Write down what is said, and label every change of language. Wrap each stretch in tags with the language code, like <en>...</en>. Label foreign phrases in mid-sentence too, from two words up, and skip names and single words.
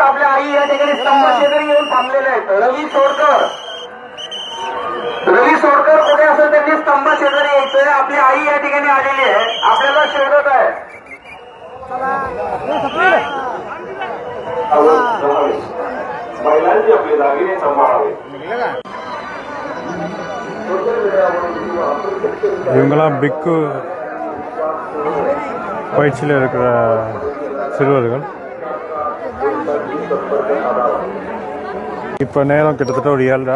<mr>आपल्या आई या ठिकाणी स्तंभ शेजारी येऊन थांबलेले आहेत. रवी सोडकर कुठे असेल त्यांनी स्तंभ शेजारी यायचंय. आपली आई या ठिकाणी आलेली आहे, आपल्याला शोधत आहे. महिलांची आपले दागिने सांभाळावे.</mr> <ta>இவங்கெல்லாம் பிக்கு பயிற்சியில் இருக்கிற சிறுவர்கள். இப்போ நேரம் கிட்டத்தட்ட ஒரு 7:30.</ta>